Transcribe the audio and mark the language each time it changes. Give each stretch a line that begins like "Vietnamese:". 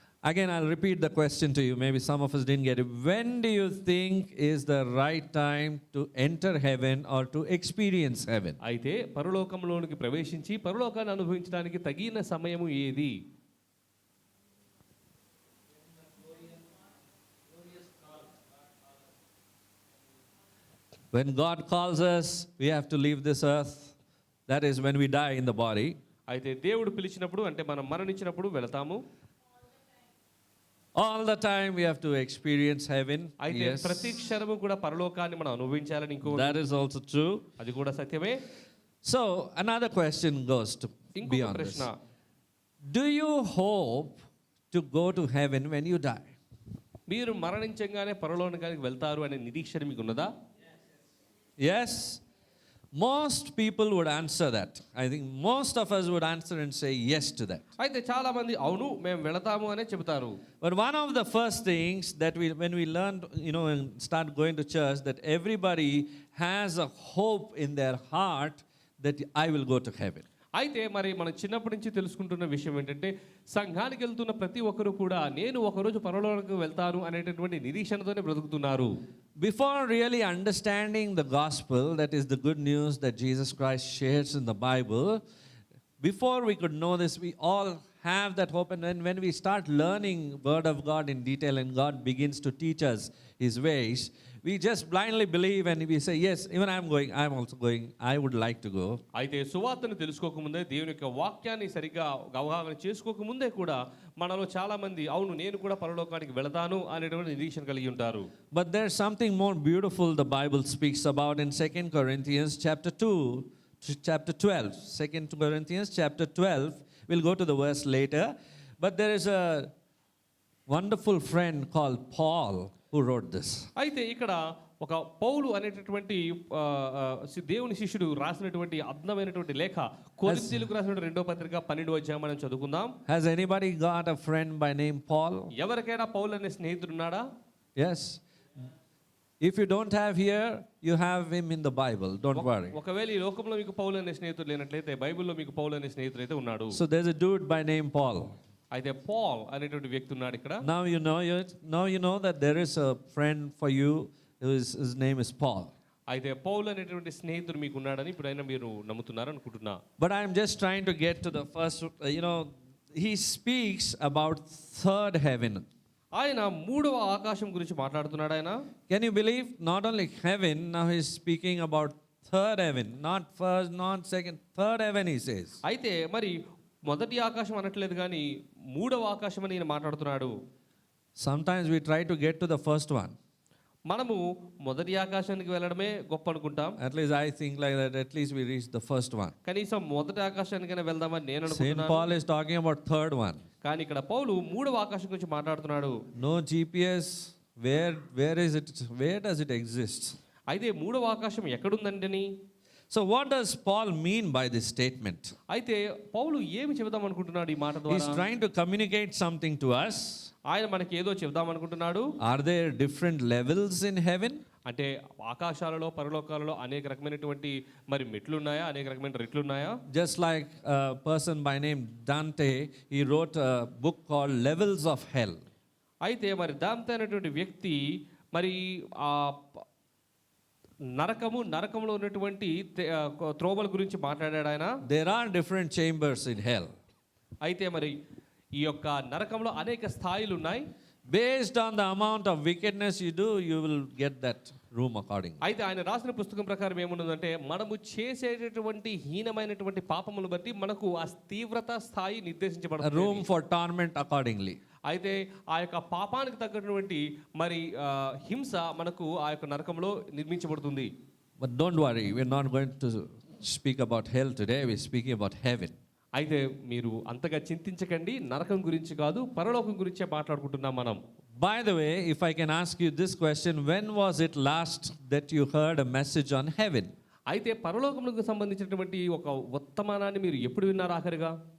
English: Again, I'll repeat the question to you. Maybe some of us didn't get it. When do you think is the right time to enter heaven or to experience heaven?
Telugu: అయితే పరలోకంలోనికి ప్రవేశించి పరలోకాన్ని అనుభవించడానికి తగిన సమయము ఏది?
English: When God calls us, we have to leave this earth. That is when we die in the body.
Telugu: అయితే దేవుడు పిలిచినప్పుడు అంటే మనం మరణించినప్పుడు వెళతాము.
English: All the time we have to experience heaven.
Telugu: అయితే
English: Yes.
Telugu: ప్రతి క్షణము కూడా పరలోకాన్ని మనం అనుభవించాలని ఇంకో
English: That is also true.
Telugu: అది కూడా సత్యమే.
English: So another question goes to
Telugu: ఇంకొక
English: beyond this.
Telugu: ప్రశ్న,
English: Do you hope to go to heaven when you die?
Telugu: మీరు మరణించగానే పరలోకానికి వెళ్తారు అనే నిరీక్షణ మీకు ఉన్నదా?
English: Yes. Most people would answer that. I think most of us would answer and say yes to that.
Telugu: అయితే చాలా మంది అవును మేము వెళతాము అనే చెబుతారు.
English: But one of the first things that when we learn, and start going to church, that everybody has a hope in their heart that I will go to heaven.
Telugu: అయితే మరి మనం చిన్నప్పటి నుంచి తెలుసుకుంటున్న విషయం ఏంటంటే సంఘానికి వెళ్తున్న ప్రతి ఒక్కరు కూడా నేను ఒకరోజు పరలోకానికి వెళ్తాను అనేటటువంటి నిరీక్షణతోనే బ్రతుకుతున్నారు.
English: Before really understanding the gospel, that is the good news that Jesus Christ shares in the Bible, before we could know this, we all have that hope. And then when we start learning Word of God in detail and God begins to teach us His ways, we just blindly believe and we say, yes, even I'm also going, I would like to go.
Telugu: అయితే సువార్తను తెలుసుకోకముందే దేవుని యొక్క వాక్యాన్ని సరిగ్గా అవగాహన చేసుకోకముందే కూడా మనలో చాలా మంది అవును నేను కూడా పరలోకానికి వెళతాను అనేటువంటి నిరీక్షణ కలిగి ఉంటారు.
English: But there's something more beautiful the Bible speaks about in 2 Corinthians chapter 2 to chapter 12. 2 Corinthians chapter 12, we'll go to the verse later. But there is a wonderful friend called Paul who wrote this.
Telugu: అయితే ఇక్కడ ఒక పౌలు అనేటటువంటి దేవుని శిష్యుడు రాసినటువంటి అద్భుతమైనటువంటి లేఖ కొరింథీయులకు రాసినటువంటి 2వ పత్రిక 12వ అధ్యాయం మనం చదువుకుందాం.
English: Has anybody got a friend by name Paul?
Telugu: ఎవరికైనా పౌలు అనే స్నేహితుడు ఉన్నాడా?
English: Yes. If you don't have here, you have him in the Bible. Don't worry.
Telugu: ఒకవేళ ఈ లోకంలో మీకు పౌలు అనే స్నేహితుడు లేనట్లయితే బైబిల్లో మీకు పౌలు అనే స్నేహితుడు అయితే ఉన్నాడు.
English: So there's a dude by name Paul.
Telugu: అయితే పాల్ అనేటువంటి వ్యక్తి ఉన్నాడు ఇక్కడ.
English: Now you know that there is a friend for you. His name is Paul.
Telugu: అయితే పౌలు అనేటువంటి స్నేహితుడు మీకు ఉన్నాడని ఇప్పుడైనా మీరు నమ్ముతున్నారు అనుకుంటున్నా.
English: But I'm just trying to get to the first, he speaks about third heaven.
Telugu: ఆయన మూడవ ఆకాశం గురించి మాట్లాడుతున్నాడు ఆయన.
English: Can you believe? Not only heaven, now he's speaking about third heaven. Not first, not second, third heaven he says.
Telugu: అయితే మరి మొదటి ఆకాశం అనట్లేదు కానీ మూడవ ఆకాశం అని ఈయన మాట్లాడుతున్నాడు.
English: Sometimes we try to get to the first one.
Telugu: మనము మొదటి ఆకాశానికి వెళ్ళడమే గొప్ప అనుకుంటాం.
English: At least I think like that. At least we reach the first one.
Telugu: కనీసం మొదటి ఆకాశానికైనా వెళ్దామని నేను
English: Saint
Telugu: అనుకుంటున్నాను.
English: Paul is talking about third one.
Telugu: కానీ ఇక్కడ పౌలు మూడవ ఆకాశం గురించి మాట్లాడుతున్నాడు.
English: No GPS. Where is it? Where does it exist?
Telugu: అయితే మూడవ ఆకాశం ఎక్కడుందంటని.
English: So what does Paul mean by this statement?
Telugu: అయితే పౌలు ఏమి చెబుదాం అనుకుంటున్నాడు ఈ మాట
English: He's
Telugu: ద్వారా?
English: trying to communicate something to us.
Telugu: ఆయన మనకి ఏదో చెబుదాం అనుకుంటున్నాడు.
English: Are there different levels in heaven?
Telugu: అంటే ఆకాశాలలో పరలోకాలలో అనేక రకమైనటువంటి మరి మెట్లు ఉన్నాయా, అనేక రకమైన రెట్లు ఉన్నాయా?
English: Just like a person by name Dante, he wrote a book called Levels of Hell.
Telugu: అయితే మరి దాంతో అనేటువంటి వ్యక్తి మరి ఆ నరకంలో ఉన్నటువంటి త్రోవల గురించి మాట్లాడాడు ఆయన.
English: There are different chambers in hell.
Telugu: అయితే మరి ఈ యొక్క నరకంలో అనేక స్థాయిలు ఉన్నాయి.
English: Based on the amount of wickedness you do, you will get that room accordingly.
Telugu: అయితే ఆయన రాసిన పుస్తకం ప్రకారం ఏమున్నదంటే మనము చేసేటటువంటి హీనమైనటువంటి పాపములు బట్టి మనకు ఆ తీవ్రత స్థాయి
English: A
Telugu: నిర్దేశించబడుతుంది.
English: room for torment accordingly.
Telugu: అయితే ఆ యొక్క పాపానికి తగ్గటువంటి మరి హింస మనకు ఆ యొక్క నరకంలో నిర్మించబడుతుంది.
English: But don't worry, we're not going to speak about hell today. We're speaking about heaven.
Telugu: అయితే మీరు అంతగా చింతించకండి, నరకం గురించి కాదు పరలోకం గురించే మాట్లాడుకుంటున్నాం మనం.
English: By the way, if I can ask you this question, when was it last that you heard a message on heaven?
Telugu: అయితే పరలోకములకు సంబంధించినటువంటి ఒక వర్తమానాన్ని మీరు ఎప్పుడు విన్నారు ఆఖరిగా?